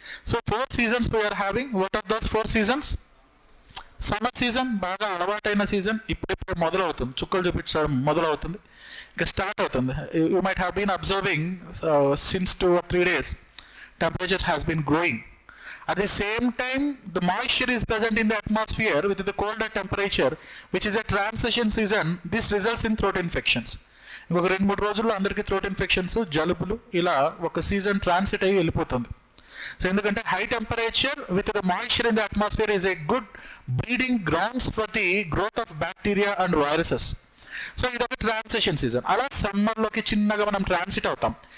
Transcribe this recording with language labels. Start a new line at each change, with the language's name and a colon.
English: So 4 seasons we are having. What are those 4 seasons?
Telugu: Summer season బాగా అలవాటైన season, ఇప్పుడు మొదలవుతుంది, చుక్కలు చూపించడం మొదలవుతుంది, ఇంకా స్టార్ట్ అవుతుంది.
English: You might have been observing since 2 or 3 days temperature has been growing. At the same time, the moisture is present in the atmosphere with the colder temperature, which is a transition season. This results in throat infections.
Telugu: ఇంకొక 2-3 రోజుల్లో అందరికీ throat infections, జలుబులు ఇలా ఒక season transit అయ్యి వెళ్ళిపోతుంది.
English: So ఎందుకంటే high temperature with the moisture in the atmosphere is a good breeding grounds for the growth of bacteria and viruses.
Telugu: So ఇదొక transition season. అలా సమ్మర్లోకి చిన్నగా మనం ట్రాన్సిట్ అవుతాం.